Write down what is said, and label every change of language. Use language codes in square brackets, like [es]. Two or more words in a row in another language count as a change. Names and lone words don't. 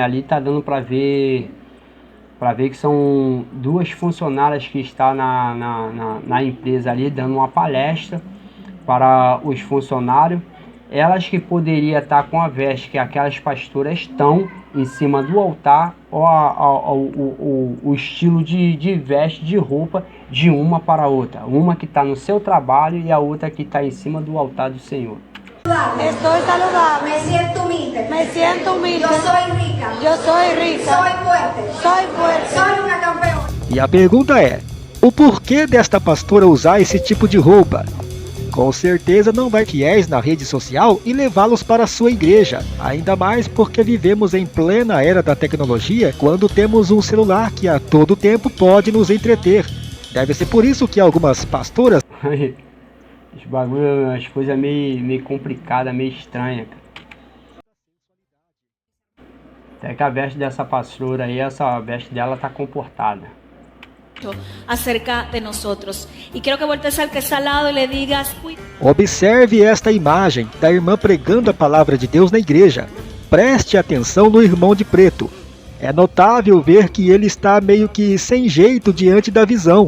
[pt] Ali tá dando para ver que são duas funcionárias que estão na empresa ali, dando uma palestra para os funcionários. Elas que poderiam estar com a veste que aquelas pastoras estão em cima do altar, o estilo de veste, de roupa, de uma para a outra. Uma que está no seu trabalho e a outra que está em cima do altar do Senhor. [es] Estoy saludable. Me siento humilde. Me siento humilde. Yo soy rica. Yo soy rica. Soy fuerte. Soy fuerte. Soy una campeona. [pt] E a pergunta é, o porquê desta pastora usar esse tipo de roupa? Com certeza não vai fiéis na rede social e levá-los para a sua igreja, ainda mais porque vivemos em plena era da tecnologia, quando temos um celular que a todo tempo pode nos entreter. Deve ser por isso que algumas pastoras... Os bagulho, as coisas meio complicadas, meio estranhas, cara. Até que a veste dessa pastora aí, essa veste dela tá comportada. [es] Acerca de nosotros. Y quiero que voltees al que está al lado y le digas: [pt] Observe esta imagem da irmã pregando a palavra de Deus na igreja. Preste atenção no irmão de preto. É notável ver que ele está meio que sem jeito diante da visão.